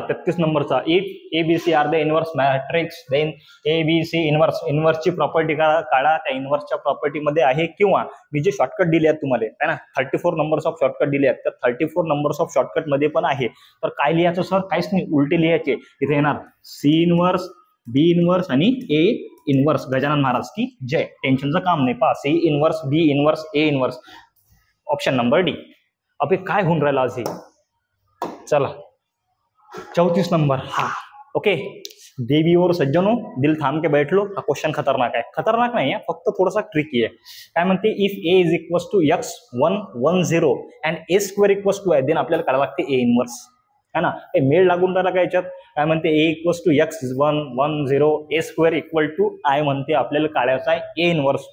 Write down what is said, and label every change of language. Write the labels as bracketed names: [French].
[English] 33 नंबरचा, if A B C are the inverse matrix then A B C inverse. [Marathi] इनवर्सची property काढा, त्या इनवर्सच्या प्रॉपर्टीमध्ये आहे किंवा मी जे शॉर्टकट दिले आहेत तुम्हाला है ना, 34 नंबर्स ऑफ शॉर्टकट दिले आहेत, त्या 34 नंबर्स ऑफ शॉर्टकट मध्ये पण आहे. तर काय लिहायचं सर? काहीच नाही, उलटे लिहायचे. इथे येणार सी इनवर्स, बी इनवर्स आणि ए इनवर्स. गजानन महाराज की जय. टेन्शनचं काम नाही. पहा, C inverse, B inverse, A inverse. Option number D. अबे काय होऊन राहिला आज हे? चला 34 नंबर. हा ओके. [Hindi] देवी और सज्जनों दिल थाम के बैठ लो. [Marathi] हा क्वेश्चन खतरनाक आहे. खतरनाक नाही आहे, फक्त थोडासा ट्रिकी आहे. काय म्हणते? [English] if A is equals to [Marathi] x 1 1 0 and A square equals to आहे, देन आपल्याला काढावं लागते ए इनवर्स, है ना. हे मेळ लागून राहिला काय याच्यात? काय म्हणते? [English] A equals to X 1 1 0 A square equal to I [Marathi] म्हणते आपल्याला काढायचा आहे ए इनवर्स.